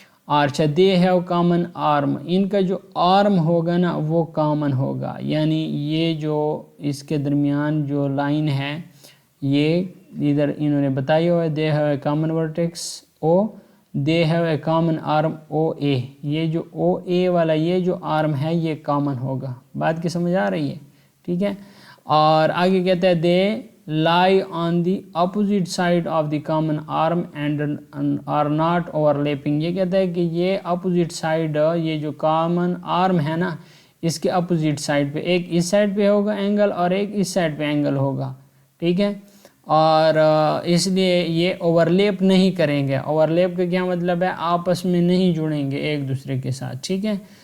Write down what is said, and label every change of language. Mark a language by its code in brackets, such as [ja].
[hi] और अच्छा, [en] they have common arm, [hi] इनका जो आर्म होगा ना वो कॉमन होगा, यानी ये जो इसके दरमियान जो लाइन है ये इधर इन्होंने बताया हुआ है। [en] they have a common vertex O, they have a common arm O A, [hi] ये जो ओ ए वाला ये जो आर्म है ये कॉमन होगा। बात की समझ आ रही है, ठीक है। और आगे कहता है [en] They lie on the opposite side of the common arm and are not overlapping। [hi] ये कहता है कि ये opposite side, ये जो common arm है ना, इसके opposite side पे, एक इस साइड पे होगा एंगल और एक इस साइड पे एंगल होगा, ठीक है। और इसलिए ये ओवरलेप नहीं करेंगे। ओवरलेप का क्या मतलब है? आपस में नहीं जुड़ेंगे एक दूसरे के साथ, ठीक है।